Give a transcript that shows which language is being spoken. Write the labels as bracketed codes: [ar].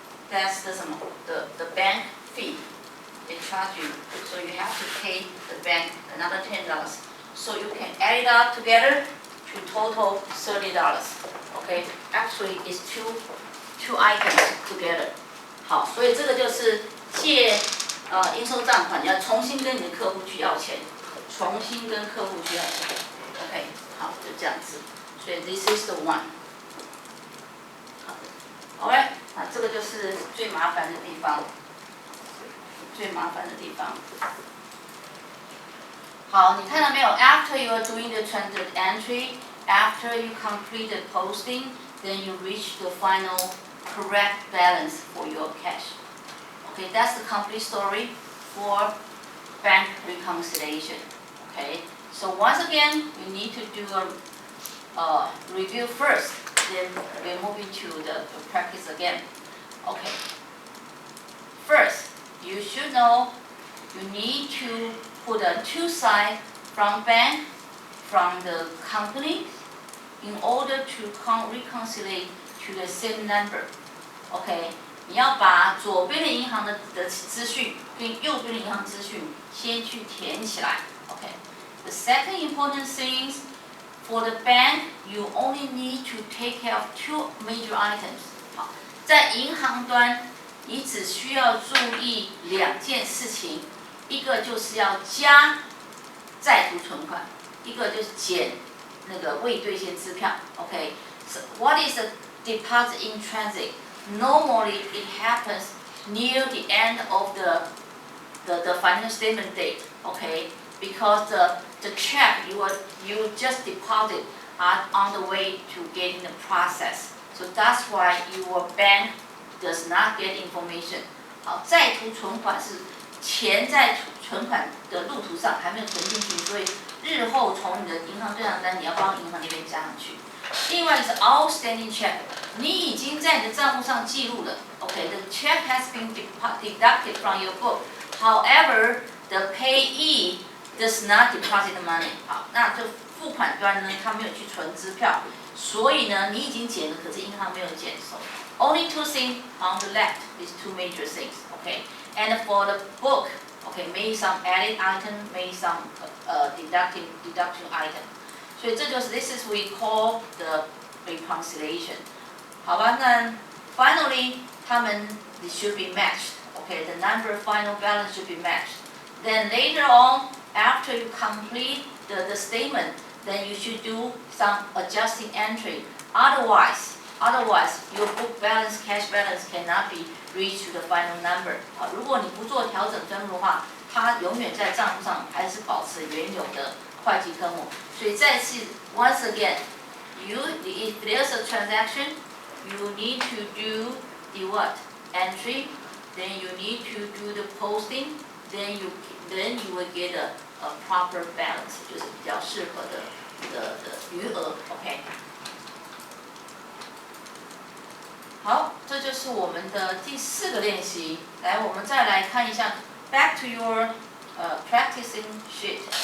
[en] That's the bank fee they charge you. So you have to pay the bank another $10. So you can add it up together to total $30. Okay, actually it's two items together. [zh] 好，所以这个就是借应收账款，你要重新跟你的客户去要钱，重新跟客户去要钱。 OK， 好，就这样子。所以 [en] this is the one。 [zh] 好的 ，OK， 啊，这个就是最麻烦的地方，最麻烦的地方。好，你看到没有 ？ [en] After you are doing the transit entry, after you complete the posting, then you reach the final correct balance for your cash. Okay, that's the complete story for bank reconciliation. Okay, so once again, you need to do a review first, then we're moving to the practice again. Okay, first, you should know you need to put a two side from bank, from the company, in order to reconcile to the same number. [zh] OK， 你要把左边的银行的资讯跟右边的银行资讯先去填起来。 [en] OK，the second important thing for the bank, you only need to take care of two major items. [zh] 好，在银行端，你只需要注意两件事情，一个就是要加在途存款，一个就是减那个未兑现支票。 [en] OK，so what is a deposit in transit? Normally, it happens near the end of the financial statement date. Okay, because the check you just deposit are on the way to getting the process. So that's why your bank does not get information. [zh] 好，在途存款是钱在存款的路途上还没有存进去，所以日后从你的银行对账单你要帮银行那边加上去。另外是 outstanding check， 你已经在你的账户上记录了。 [en] OK，the check has been deducted from your book. However, the payee does not deposit the money. [zh] 好，那就付款端呢，他没有去存支票，所以呢，你已经减了，可是银行没有减收。 [en] Only two things on the left is two major things. Okay, and for the book, okay, maybe some added item, maybe some deduction item. [zh] 所以这就是 [en] this is we call the reconciliation. [zh] 好吧，那 [en] finally [zh] 他们 [en] it should be matched. Okay, the number final balance should be matched. Then later on, after you complete the statement, then you should do some adjusting entry. Otherwise, your book balance, cash balance cannot be reached to the final number. [zh] 好，如果你不做调整分录的话，它永远在账户上还是保持原有的会计科目。所以再次 [en] once again, if there's a transaction, you need to do the what? Entry, then you need to do the posting, then you will get a proper balance， [zh] 就是比较适合的余额 [en] ，OK。 [zh] 好，这就是我们的第4个练习。来，我们再来看一下 ， [en] back to your practicing sheet。